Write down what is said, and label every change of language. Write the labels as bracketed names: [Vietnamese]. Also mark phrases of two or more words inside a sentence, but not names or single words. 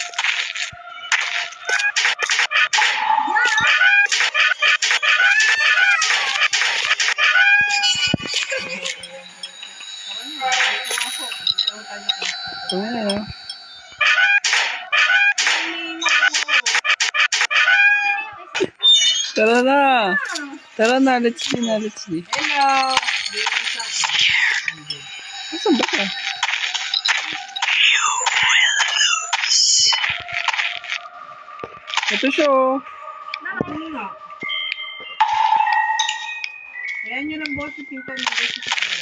[Filipino] Ito nga eh. Tara na. Tara na, [English] let's see na, let's see. [Filipino] Hello! Asan ba ka? Ito siya oh. Ayan yun ang boss, pinto ng boss sa kanila.